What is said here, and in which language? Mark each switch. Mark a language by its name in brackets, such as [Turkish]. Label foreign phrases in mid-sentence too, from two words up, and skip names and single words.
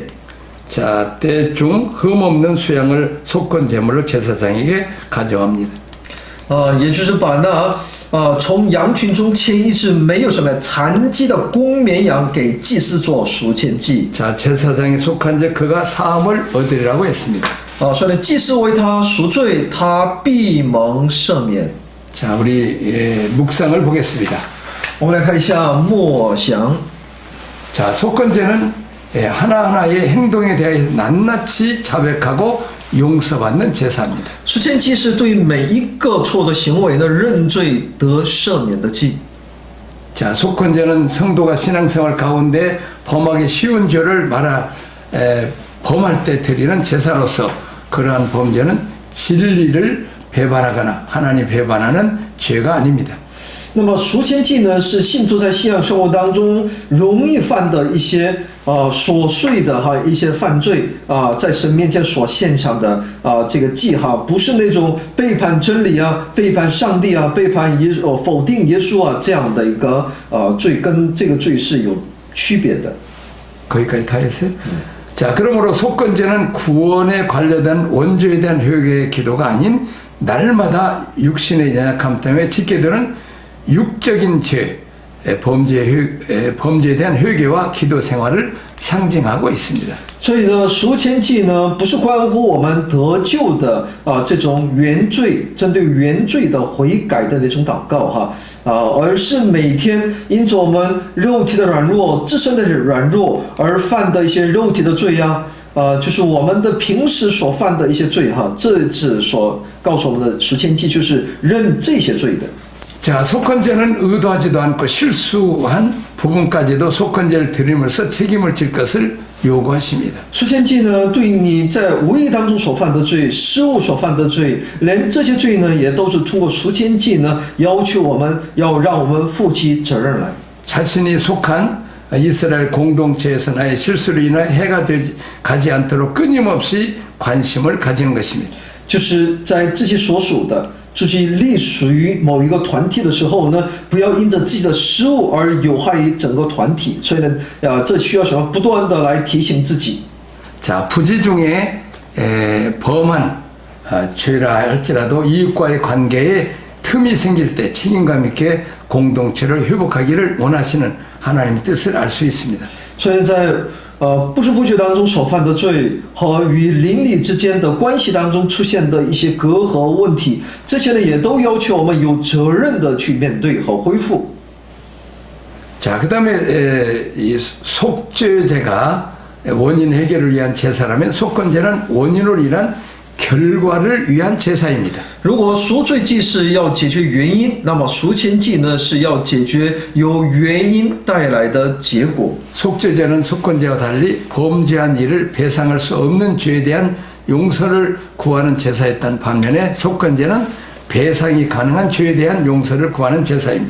[Korean] 자, 때중 흠없는 수양을 속건 제물로 제사장에게 가져갑니다. [Chinese] 也就是把从羊群中牵一只没有什么残疾的公绵羊给祭司做赎愆祭。 [Korean] 자, 제사장에 속한 자 그가 사함을 얻으리라고 했습니다. [Chinese] 所以呢，祭司为他赎罪，他必蒙赦免。 [Korean] 자, 우리 묵상을 보겠습니다. [Chinese] 我们来看一下默想。 [Korean] 자, 속건제는 하나하나의 행동에 대해 낱낱이 자백하고 용서받는 제사입니다. [Chinese] 赎愆祭是对每一个错的行为呢认罪得赦免的祭。 [Korean] 자, 속건제는 성도가 신앙생활 가운데 범하기 쉬운 죄를 범할 때 드리는 제사로서 그러한 범죄는 진리를 배반하거나 하나님 배반하는 죄가 아닙니다. [Chinese] 那么赎愆祭呢，是信徒在信仰生活当中容易犯的一些琐碎的一些犯罪在神面前所献上的这个祭不是那种背叛真理背叛上帝背叛否定耶稣这样的一个罪，跟这个罪是有区别的。 [Korean] 거기까지 다 했어요? 자, 그러므로 속건제는 구원에 관련된 원죄에 대한 회개의 기도가 아닌 날마다 육신의 연약함 때문에 짓게 되는 육적인 죄, 범죄에 대한 회개와 기도 생활을 상징하고 있습니다. [Chinese] 所以呢，赎愆祭呢，不是关乎我们得救的这种原罪，针对原罪的悔改的那种祷告哈而是每天因着我们肉体的软弱、自身的软弱而犯的一些肉体的罪呀就是我们的平时所犯的一些罪哈，这是所告诉我们的赎愆祭，就是认这些罪的。 [Korean] 자, 속건제는 의도하지도 않고 실수한 부분까지도 속건제를 드림으로써 책임을 질 것을 요구하십니다. [Chinese] 赎愆祭呢，对你在无意当中所犯的罪、失误所犯的罪，连这些罪呢，也都是通过赎愆祭呢，要求我们要让我们负起责任来。 [Korean] 자신이 속한 이스라엘 공동체에서 나의 실수로 인해 해가 가지 않도록 끊임없이 관심을 가지는 것입니다. [Chinese] 就是在自己所属的。自己隶属于某一个团体的时候呢，不要因着自己的失误而有害于整个团体。所以呢，这需要什么？不断的来提醒自己。 [Korean] 자, 부지 중에 범한 죄라 할지라도 이웃과의 관계에 틈이 생길 때 책임감 있게 공동체를 회복하기를 원하시는 하나님의 뜻을 알 수 있습니다. [Chinese] 所以在不知不觉当中所犯的罪和与邻里之间的关系当中出现的一些隔阂问题，这些呢也都要求我们有责任的去面对和恢复。 [Korean] 자, 그다음에 이 속죄제가 원인 해결을 위한 제사라면 속건제는 원인으로 인한 결과를 위한 제사입니다. [Chinese] 如果赎罪祭是要解决原因，那么赎愆祭呢是要解决由原因带来的结果。 [Korean] 속죄제는 속건제와 달리 범죄한 일을 배상할 수 없는 죄에 대한 용서를 구하는 제사였던 반면에 속건제는 배상이 가능한 죄에 대한 용서를 구하는 제사입니다.